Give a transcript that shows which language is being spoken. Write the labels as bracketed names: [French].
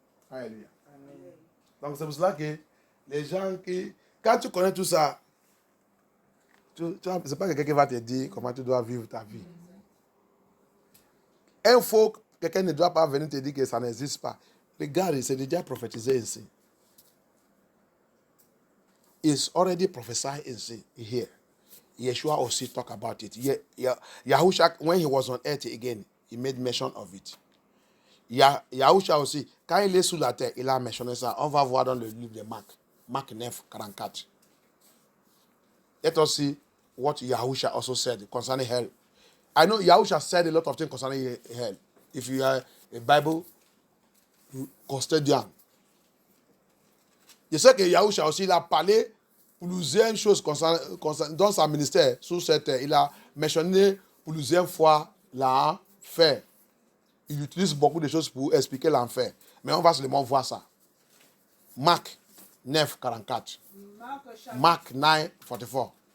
[French] Alléluia. Donc c'est pour cela que les gens qui... Quand tu connais tout ça, c'est pas quelqu'un qui va te dire comment tu dois vivre ta vie. Quelqu'un ne doit pas venir te dire que ça n'existe pas. Regarde, c'est déjà prophétisé ici. [English] It's already prophesied here. Yeshua also talk about it. Yahushua, when he was on earth again, he made mention of it. [French] Yahushua aussi, quand il est sous la terre, il a mentionné ça. On va voir dans le livre de Marc. Marc 9, 44. [English] Let us see what Yahushua also said concerning hell. I know Yahushua said a lot of things concerning hell. If you are a Bible custodian. [French] Je sais que Yahushua aussi, il a parlé plusieurs choses dans son ministère sur cette terre. Il a mentionné plusieurs fois l'enfer. Il utilise beaucoup de choses pour expliquer l'enfer. Mais on va seulement voir ça. Marc 9, 44. Marc 9, 44.